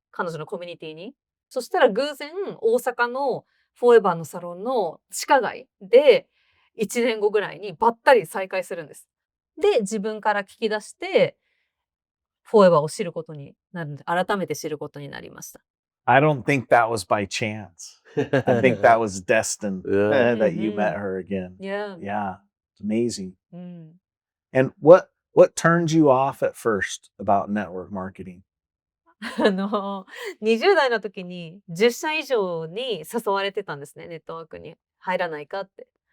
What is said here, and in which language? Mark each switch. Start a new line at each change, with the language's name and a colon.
Japanese: 彼女のコミュニティに。そしたら偶然、大阪のフォーエバーのサロンの地下街で、1年後ぐらいにばったり再会するんです。で、自分から聞き出して、フォーエバーを知ることになるんで、改めて知ることになりました。
English: I don't think that was by chance. I think that was destined Yeah. that you met Mhm. her again. Yeah. Yeah, it's amazing. うん。 And what turned you off at first about network marketing?
Japanese: 20代の時に10社以上に誘われてたんですね、ネットワークに入らないかって。